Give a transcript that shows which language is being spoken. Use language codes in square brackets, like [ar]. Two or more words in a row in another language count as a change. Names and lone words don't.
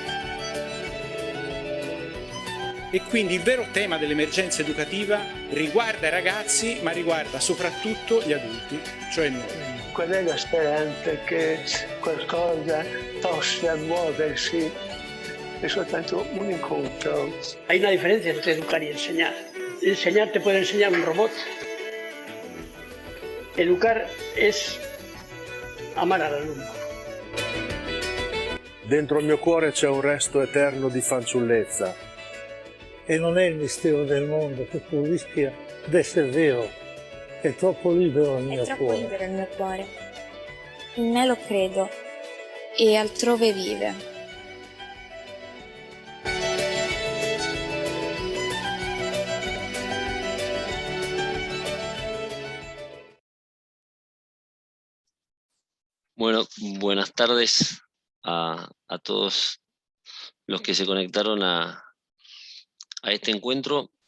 [it] E quindi il vero tema dell'emergenza educativa riguarda i ragazzi, ma riguarda soprattutto gli adulti, cioè noi. Qual è la speranza che qualcosa possa muoversi? È soltanto un incontro. [es] Hay una diferencia entre educar y enseñar. Enseñar te puede enseñar un robot. Educar es amar all'alunno. [it] Dentro il mio cuore c'è un resto eterno di fanciullezza. E non è il mistero del mondo che tu rischia d'essere vero. È troppo libero il mio cuore. È troppo libero il mio cuore. In me lo credo e altrove vive. [es] Bueno, buenas tardes a todos los que se conectaron a este encuentro.